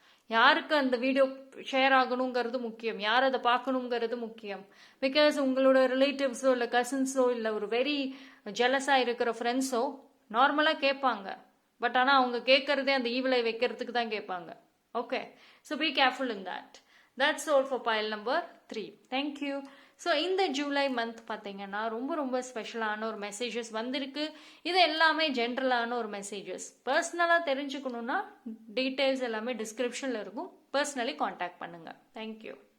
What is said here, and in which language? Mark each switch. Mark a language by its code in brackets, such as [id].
[ta] யாருக்கு அந்த video share ஆகணுங்கிறது முக்கியம், யார் அதை பார்க்கணுங்கிறது முக்கியம். பிகாஸ் உங்களோட ரிலேட்டிவ்ஸோ இல்லை கசின்ஸோ இல்லை ஒரு வெரி ஜெலஸா இருக்கிற ஃப்ரெண்ட்ஸோ நார்மலா கேட்பாங்க. பட் ஆனால் அவங்க கேட்கறதே அந்த ஈவில் ஐ வைக்கிறதுக்கு தான் கேட்பாங்க. [en] Okay, so be careful in that. That's all for pile number 3. Thank you. [ta] So இந்த ஜூலை மந்த் பார்த்தீங்கன்னா ரொம்ப ரொம்ப ஸ்பெஷலான ஒரு மெசேஜஸ் வந்திருக்கு. இது எல்லாமே ஜென்ரலான ஒரு மெசேஜஸ். பர்சனலாக தெரிஞ்சுக்கணுன்னா டீட்டெயில்ஸ் எல்லாமே டிஸ்கிரிப்ஷனில் இருக்கும். பர்சனலி காண்டாக்ட் பண்ணுங்க. தேங்க்யூ.